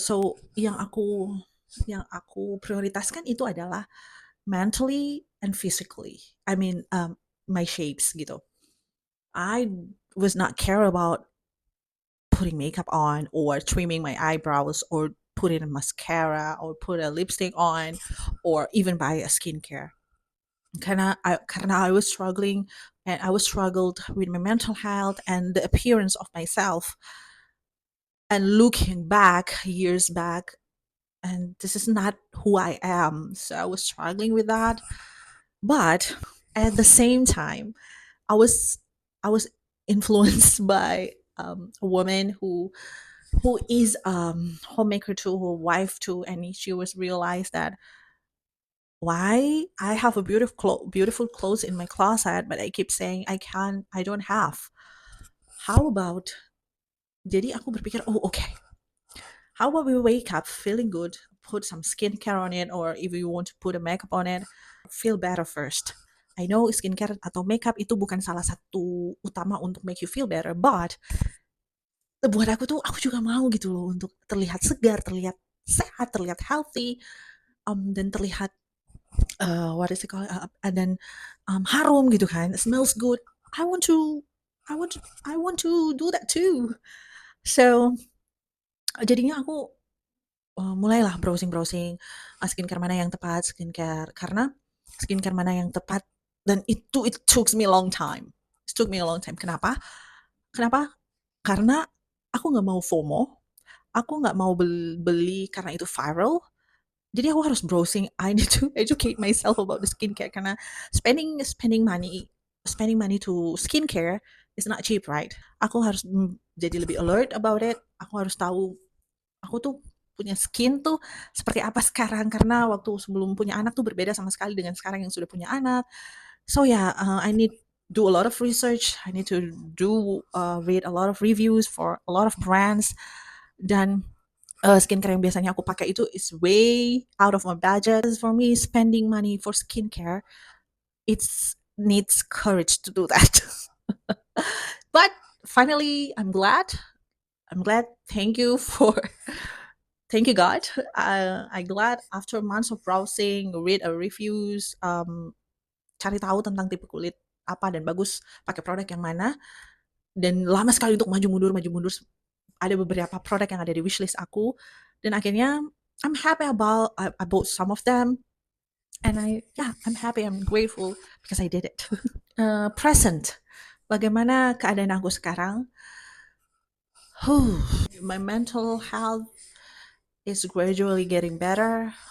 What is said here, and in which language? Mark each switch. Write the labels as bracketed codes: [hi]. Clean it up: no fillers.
[id] So yang aku prioritaskan itu adalah [en] mentally and physically. I mean, my shapes gitu. I was not care about putting makeup on or trimming my eyebrows or putting a mascara or put a lipstick on or even buy a skincare. Karena I was struggling and I was struggled with my mental health and the appearance of myself. And looking back, years back, and this is not who I am. So I was struggling with that. But at the same time, I was I was influenced by a woman who is homemaker too, who wife too, and she was realized that why I have a beautiful clothes in my closet, but I keep saying I don't have. How about? [id] Jadi aku berpikir, [en] oh okay, how about we wake up feeling good, put some skincare on it, or if you want to put a makeup on it, feel better first. [id] I know skincare atau makeup itu bukan salah satu utama untuk [en] make you feel better, but [id] buat aku tuh aku juga mau gitu loh untuk terlihat segar, terlihat sehat, terlihat healthy, dan terlihat [en] what is it called, [id] dan harum gitu kan, [en] it smells good. I want to, I want to do that too. [id] So jadinya aku mulailah browsing-browsing skincare mana yang tepat, skincare mana yang tepat, dan [en] it took me a long time. [id] It took me a long time. Kenapa? Kenapa? Karena aku nggak mau FOMO, aku nggak mau beli karena itu viral. Jadi aku harus browsing. [en] I need to educate myself about the skincare karena spending money to skincare is not cheap, right? [id] Aku harus jadi lebih alert [en] about it. [id] Aku harus tahu aku tuh punya skin tuh seperti apa sekarang karena waktu sebelum punya anak tuh berbeda sama sekali dengan sekarang yang sudah punya anak. [en] So yeah, I need do a lot of research. I need to read a lot of reviews for a lot of brands, [id] dan skincare yang biasanya aku pakai itu [en] is way out of my budget. For me, spending money for skincare, it's needs courage to do that. But finally, I'm glad. Thank you thank you God. I glad after months of browsing, read reviews, [id] cari tahu tentang tipe kulit apa dan bagus pakai produk yang mana, dan lama sekali untuk maju mundur. Ada beberapa produk yang ada di wishlist aku, dan akhirnya [en] I'm happy about I bought some of them, and I'm happy, I'm grateful because I did it. [id] Present, bagaimana keadaan aku sekarang? [en] My mental health is gradually getting better.